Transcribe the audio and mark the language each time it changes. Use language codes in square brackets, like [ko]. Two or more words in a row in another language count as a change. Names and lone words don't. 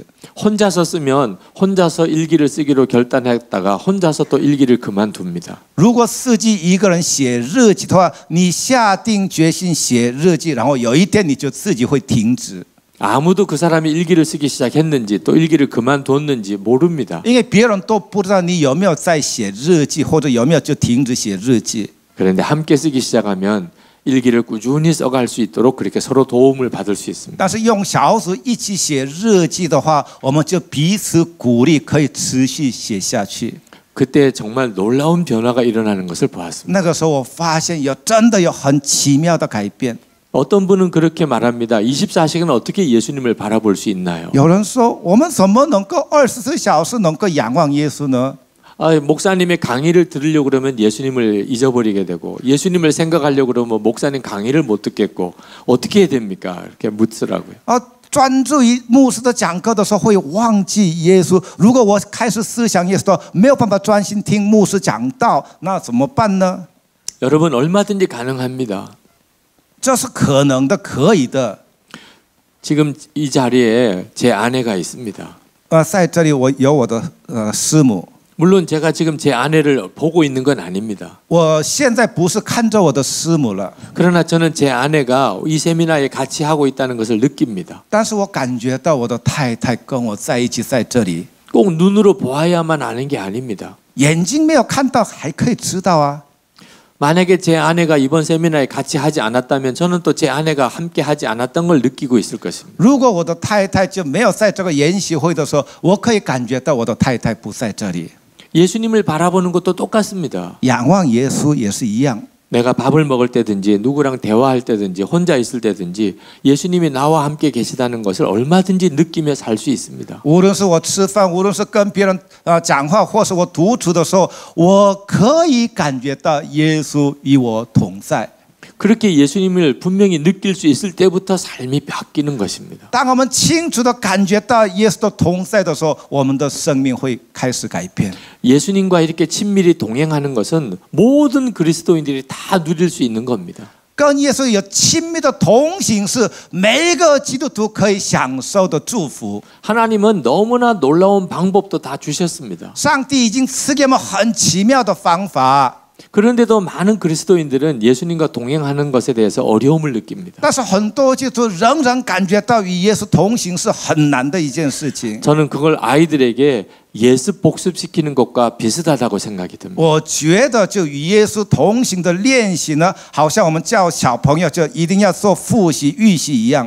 [ko] 혼자서 쓰면 혼자서 일기를 쓰기로 결단했다가 혼자서 또 일기를 그만둡니다. [zh] 如果自己一个人写日记的话，你下定决心写日记，然后有一天你就自己会停止。 [ko] 아무도 그 사람이 일기를 쓰기 시작했는지 또 일기를 그만뒀는지 모릅니다. [zh] 因为别人都不知道你有没有在写日记，或者有没有就停止写日记。 [ko] 그런데 함께 쓰기 시작하면 일기를 꾸준히 써갈 수 있도록 그렇게 서로 도움을 받을 수 있습니다. [zh] 但是用小组一起写日记的话，我们就彼此鼓励，可以持续写下去。 [ko] 그때 정말 놀라운 변화가 일어나는 것을 보았습니다. [zh] 那个时候我发现真的有很奇妙的改变。 [ko] 어떤 분은 그렇게 말합니다. 24시간 어떻게 예수님을 바라볼 수 있나요? [zh] 有人说，我们怎么能够24小时能够仰望耶稣呢？ [ko] 목사님의 강의를 들으려고 그러면 예수님을 잊어버리게 되고 예수님을 생각하려고 그러면 목사님 강의를 못 듣겠고 어떻게 해야 됩니까? 이렇게 묻더라고요. [zh] 专注于牧师的讲课的时候会忘记耶稣。如果我开始思想耶稣的话，没有办法专心听牧师讲道，那怎么办呢？ [ko] 여러분 얼마든지 가능합니다. [zh] 这是可能的，可以的。 [ko] 지금 이 자리에 제 아내가 있습니다. [zh] 在这里我有我的师母。 [ko] 물론 제가 지금 제 아내를 보고 있는 건 아닙니다. [zh] 我现在不是看着我的师母了， [ko] 그러나 저는 제 아내가 이 세미나에 같이 하고 있다는 것을 느낍니다. [zh] 但是我感觉到我的太太跟我在一起在这里。 [ko] 꼭 눈으로 보아야만 아는 게 아닙니다. [zh] 眼睛没有看到，还可以知道啊。 [ko] 만약에 제 아내가 이번 세미나에 같이 하지 않았다면 저는 또 제 아내가 함께 하지 않았던 걸 느끼고 있을 것입니다. [zh] 如果我的太太就没有在这个研习会的时候，我可以感觉到我的太太不在这里。 [ko] 예수님을 바라보는 것도 똑같습니다. [zh] 仰望耶稣也是一样。 [ko] 내가 밥을 먹을 때든지 누구랑 대화할 때든지 혼자 있을 때든지 예수님이 나와 함께 계시다는 것을 얼마든지 느끼며 살 수 있습니다. [zh] 无论是我吃饭，无论是跟别人讲话，或是我独处的时候，我可以感觉到耶稣与我同在。 [ko] 그렇게 예수님을 분명히 느낄 수 있을 때부터 삶이 바뀌는 것입니다. [zh] 当我们清楚的感觉到耶稣的同在的时候，我们的生命会开始改变。 [ko] 예수님과 이렇게 친밀히 동행하는 것은 모든 그리스도인들이 다 누릴 수 있는 겁니다. [zh] 跟耶稣有亲密的同行，是每一个基督徒可以享受的祝福。 [ko] 하나님은 너무나 놀라운 방법도 다 주셨습니다. [zh] 上帝已经赐给我们很奇妙的方法， [ko] 그런데도 많은 그리스도인들은 예수님과 동행하는 것에 대해서 어려움을 느낍니다. [zh] 但是很多基督徒仍然感觉到与耶稣同行是很难的一件事情。 [ko] 저는 그걸 아이들에게 예습 복습시키는 것과 비슷하다고 생각이 듭니다. [zh] 我觉得就与耶稣同行的练习呢，好像我们教小朋友就一定要做复习、预习一样。